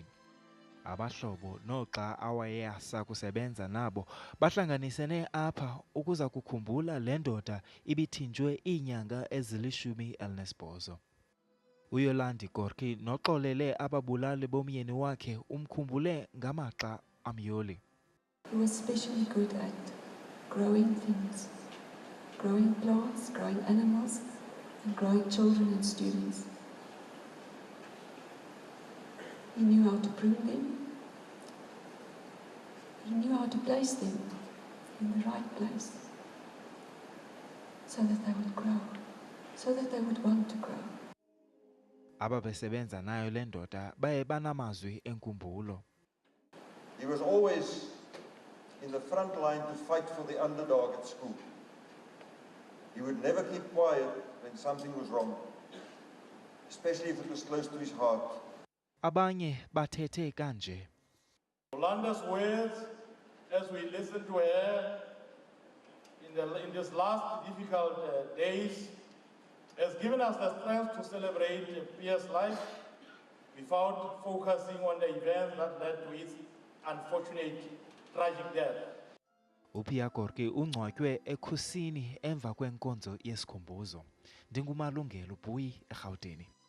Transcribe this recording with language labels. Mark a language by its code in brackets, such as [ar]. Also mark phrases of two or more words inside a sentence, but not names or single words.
[xh] Abahlobo noxa awayeyasa kusebenza nabo bahlanganisene apha ukuza kukhumbula le ndoda ibithunjwe iinyanga ezili-18. Korkie noxolele ababulali bomyeni wakhe umkhumbule ngamaxa amyoli. [en] He was especially good at growing things, growing plants, growing animals, and growing children and students. He knew how to prune them. He knew how to place them in the right place so that they would grow, so that they would want to grow. [xh] Ababesebenza nayo le ndoda baye banamazwi enkumbulo. [en] He was always in the front line to fight for the underdog at school. He would never keep quiet when something was wrong, especially if it was close to his heart. [xh] Abanye bathethe kanje. [en] Yolanda's words, as we listen to her in these last difficult days, has given us the strength to celebrate Pierre's life without focusing on the events that led to his unfortunate, tragic death. [xh] uPierre Korkie ungcwatywe ekhusini emva kwenkonzo yesikhumbuzo. Ndingumalungelo Bhuyi eGauteng.